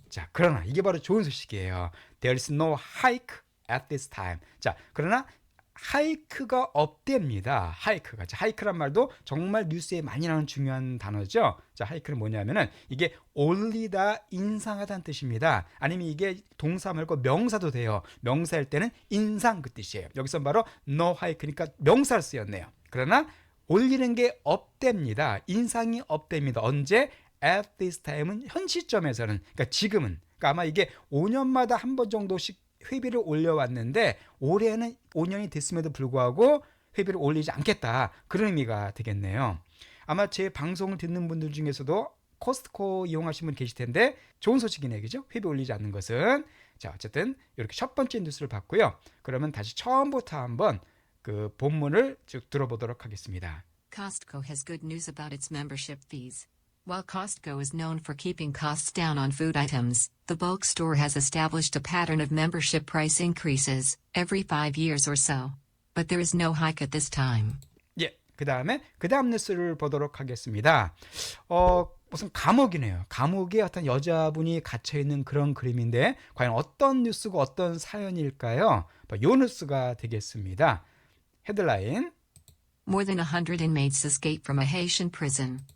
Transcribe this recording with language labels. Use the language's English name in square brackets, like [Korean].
[Korean] 자, 그러나 이게 바로 좋은 소식이에요. [English] There is no hike at this time. [Korean] 자, 그러나 하이크가 없답니다. 하이크가. 자, 하이크란 말도 정말 뉴스에 많이 나오는 중요한 단어죠. 자, 하이크는 뭐냐면은 이게 올리다, 인상하다는 뜻입니다. 아니면 이게 동사 말고 명사도 돼요. 명사일 때는 인상 그 뜻이에요. 여기서 바로 no hike니까 명사를 쓰였네요. 그러나 올리는 게 없답니다. 인상이 없답니다. 언제? [English] At this time [Korean] 은 현 시점에서는, 그러니까 지금은, 그러니까 아마 이게 5년마다 한 번 정도씩 회비를 올려왔는데 올해는 5년이 됐음에도 불구하고 회비를 올리지 않겠다, 그런 의미가 되겠네요. 아마 제 방송을 듣는 분들 중에서도 코스트코 이용하시는 분 계실 텐데 좋은 소식이네요, 그죠? 회비 올리지 않는 것은. 자, 어쨌든 이렇게 첫 번째 뉴스를 봤고요. 그러면 다시 처음부터 한번 그 본문을 쭉 들어보도록 하겠습니다. [English] Costco has good news about its membership fees. While Costco is known for keeping costs down on food items, the bulk store has established a pattern of membership price increases every 5 years or so. But there is no hike at this time. [Korean] 예, 그 다음 뉴스를 보도록 하겠습니다. 무슨 감옥이네요. 감옥에 어떤 여자분이 갇혀있는 그런 그림인데 과연 어떤 뉴스고 어떤 사연일까요? 이 뉴스가 되겠습니다. 헤드라인. [English] More than 100 inmates escape from a Haitian prison.